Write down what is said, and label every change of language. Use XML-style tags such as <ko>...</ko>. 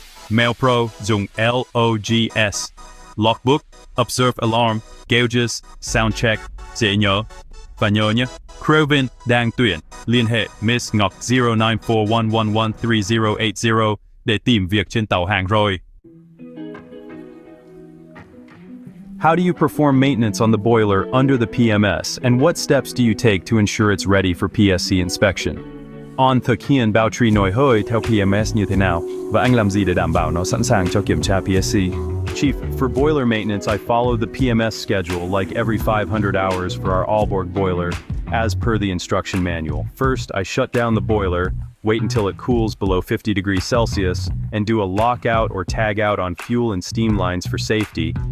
<vi>Mail Pro dùng</vi> <en>LOGS, logbook, observe alarm, gauges, sound check,</en> <vi>dễ nhớ. Và nhớ nhé, Crewvn đang tuyển, liên hệ Ms. Ngoc 0941113080 để tìm việc trên tàu hàng rồi.</vi> <en>How do you perform maintenance on the boiler under the PMS, and what steps do you take to ensure it's ready for PSC inspection?</en> <vi>On thực hiện bảo trì nồi hơi theo PMS như thế nào, và anh làm gì để đảm bảo nó sẵn sàng cho kiểm tra PSC?</vi> <en>Chief, for boiler maintenance, I follow the PMS schedule like every 500 hours for our Aalborg boiler, as per the instruction manual. First, I shut down the boiler, wait until it cools below 50 degrees Celsius, and do a lockout or tag out on fuel and steam lines for safety.</en>